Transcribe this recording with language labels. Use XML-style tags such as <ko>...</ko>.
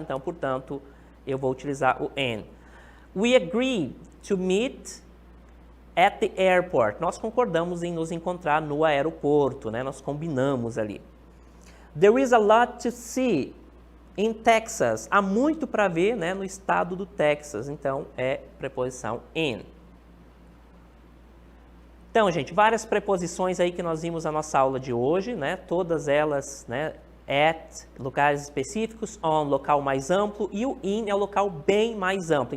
<pt>Então, portanto, eu vou utilizar o in.</pt> <en>We agree to meet at the airport.</en> <pt>Nós concordamos em nos encontrar no aeroporto, né? Nós combinamos ali.</pt> <en>There is a lot to see in Texas.</en> <pt>Há muito para ver, né, no estado do Texas. Então, é preposição in. Então, gente, várias preposições aí que nós vimos na nossa aula de hoje, né? Todas elas, né? At, locais específicos, on, local mais amplo, e o in é o local bem mais amplo.</pt>